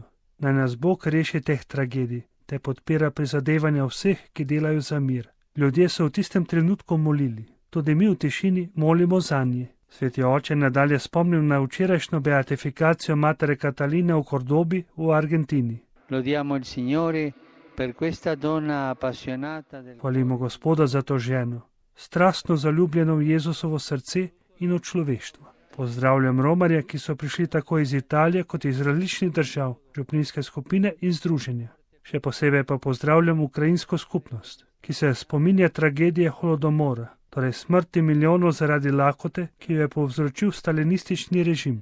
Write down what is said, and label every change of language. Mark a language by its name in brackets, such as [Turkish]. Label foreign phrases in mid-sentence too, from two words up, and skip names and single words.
[Slovenian] Naj nas Bog reši teh tragedij, te podpira prizadevanja vseh, ki delajo za mir. Ljudje so v tistem trenutku molili. Tudi mi v tišini molimo zanje. Sveti oče nadalje spomnil na včerajšnjo beatifikacijo matere Kataline v Kordobi v Argentini. [Italian] lodiamo il Signore per questa donna appassionata del [Slovenian] Hvalimo Gospoda za to ženo, strastno zaljubljeno v Jezusovo srce in v človeštvo. Pozdravljam romarje, ki so prišli tako iz Italije kot iz različnih držav, župnijske skupine in združenja. Še posebej pa pozdravljam ukrajinsko skupnost, ki se spominja tragedije holodomora, torej smrti milijonov zaradi lakote, ki jo je povzročil stalinistični režim.